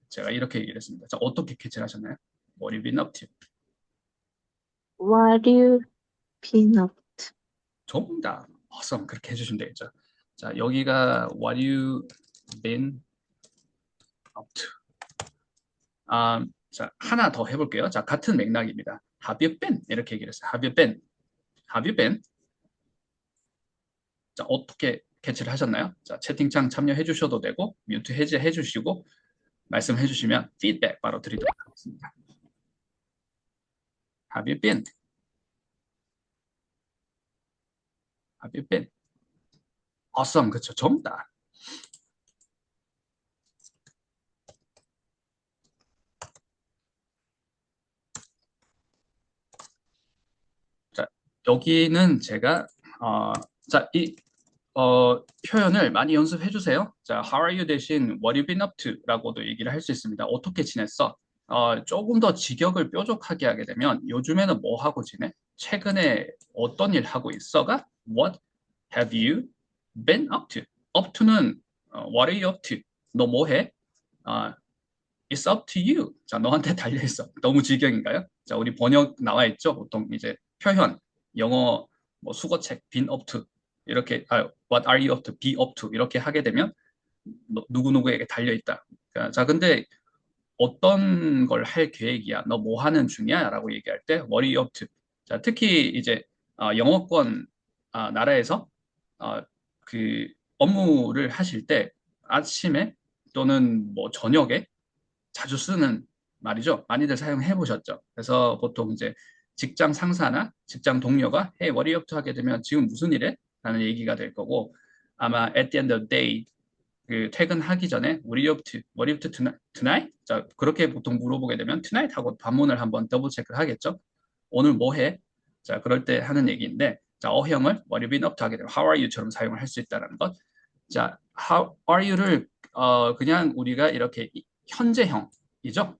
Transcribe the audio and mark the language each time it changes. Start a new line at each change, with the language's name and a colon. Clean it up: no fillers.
Korean: 제가 이렇게 얘기를 했습니다. 자, 어떻게 캐치를 하셨나요?
English: What you been up to? What you been up?
Korean: 정답. awesome. 그렇게 해주시면 되겠죠. 자, 여기가
English: what you been up to.
Korean: 자, 하나 더 해볼게요. 자, 같은 맥락입니다.
English: Have you been?
Korean: 이렇게 얘기를 했어요.
English: Have you been? Have you been?
Korean: 자, 어떻게 캐치를 하셨나요? 자, 채팅창 참여해 주셔도 되고 뮤트 해제해 주시고 말씀해 주시면 피드백 바로 드리도록 하겠습니다.
English: Have you been? Have you been? awesome.
Korean: 그렇죠. 정답. 여기는 제가 자, 표현을 많이 연습해 주세요. 자,
English: how are you
Korean: 대신
English: what you been up to
Korean: 라고도 얘기를 할 수 있습니다. 어떻게 지냈어? 조금 더 직역을 뾰족하게 하게 되면 요즘에는 뭐 하고 지내? 최근에 어떤 일 하고 있어가
English: what have you been up to? up to는 what are you up to?
Korean: 너 뭐 해? 어,
English: it's up to you.
Korean: 자, 너한테 달려 있어. 너무 직역인가요? 자, 우리 번역 나와 있죠? 보통 이제 표현, 영어 뭐 수거책, been up to 이렇게
English: what are you up to,
Korean: be up to 이렇게 하게 되면 누구누구에게 달려 있다. 자, 근데 어떤 걸 할 계획이야? 너 뭐 하는 중이야? 라고 얘기할 때
English: what are you up to?
Korean: 자, 특히 이제 영어권 나라에서 어, 그 업무를 하실 때 아침에 또는 뭐 저녁에 자주 쓰는 말이죠. 많이들 사용해 보셨죠. 그래서 보통 이제 직장 상사나 직장 동료가
English: Hey, what are you up to
Korean: 하게 되면 지금 무슨 일해? 라는 얘기가 될 거고 아마
English: at the end of the day
Korean: 그 퇴근하기 전에
English: What are you up to? What are you up to tonight?
Korean: 자, 그렇게 보통 물어보게 되면 tonight 하고 반문을 한번 더블 체크를 하겠죠. 오늘 뭐 해? 자, 그럴 때 하는 얘기인데 자, 어형을
English: What have you been up to
Korean: 하게 되면
English: How are you
Korean: 처럼 사용을 할 수 있다는 것. 자,
English: How are you
Korean: 를 그냥 우리가 이렇게 현재형이죠.